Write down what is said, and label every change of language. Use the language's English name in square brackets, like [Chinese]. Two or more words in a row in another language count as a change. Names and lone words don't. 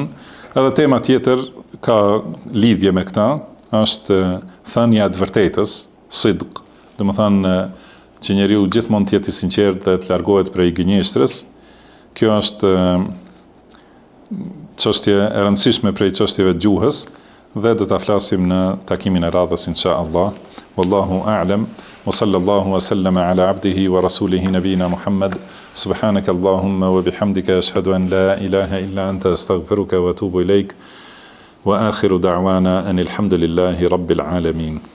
[Albanian] Edhe tema tjetër ka lidhje me këta, është thënia e vërtetës, sidq, do të thënë që njeriu gjithmonë të jetë i sinqert dhe të largohet prej gënjeshtrës. Kjo është çështje e rëndësishme prej çështjeve të gjuhës dhe do ta flasim në takimin e radhës inshallah. [Arabic] والله أعلم. وصلى الله وسلم على عبده ورسوله نبينا محمد. سبحانك اللهم وبحمدك أشهد أن لا إله إلا أنت أستغفرك وأتوب إليك. وآخر دعوانا أن الحمد لله رب العالمين.